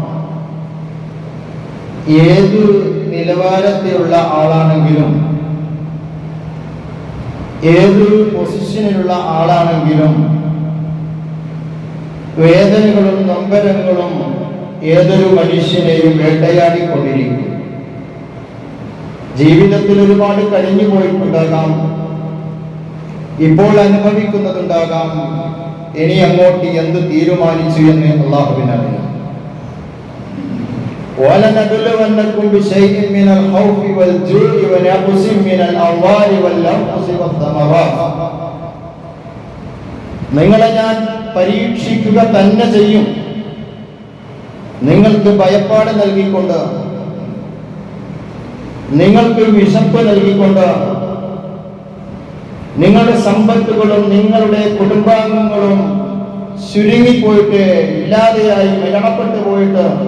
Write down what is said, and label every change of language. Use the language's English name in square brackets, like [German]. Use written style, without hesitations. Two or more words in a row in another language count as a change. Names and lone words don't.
[Malayalam] ഏതു നിലവാരത്തിലുള്ള ആളാണെങ്കിലും, ഏതൊരു പൊസിഷനിലുള്ള ആളാണെങ്കിലും വേദനകളും നൊമ്പരങ്ങളും ഏതൊരു മനുഷ്യനെയും വേട്ടയാടിക്കൊണ്ടിരിക്കും. ജീവിതത്തിൽ ഒരുപാട് കഴിഞ്ഞു പോയിട്ടുണ്ടാകാം, ഇപ്പോൾ അനുഭവിക്കുന്നതുണ്ടാകാം, ഇനി അങ്ങോട്ട് എന്ത് തീരുമാനിച്ചു എന്ന് അല്ലാഹുവിനറിയാം. [Arabic] وَلَنَبْلُوَنَّكُمْ بِشَيْءٍ مِنَ الْخَوْفِ وَالْجُوعِ وَنَقْصٍ مِنَ الْأَمْوَالِ وَالْأَنْفُسِ وَالثَّمَرَاتِ. [Malayalam] നിങ്ങളെ ഞാൻ പരീക്ഷിക്കുക തന്നെ ചെയ്യും. നിങ്ങൾക്ക് ഭയപ്പാട് നൽകിക്കൊണ്ട്, നിങ്ങൾക്ക് വിശപ്പ് നൽകിക്കൊണ്ട്, നിങ്ങളുടെ സമ്പത്തുകളും നിങ്ങളുടെ കുടുംബാംഗങ്ങളും ചുരുങ്ങിപ്പോയിട്ട്, ഇല്ലാതെയായി മരണപ്പെട്ടു പോയിട്ട്,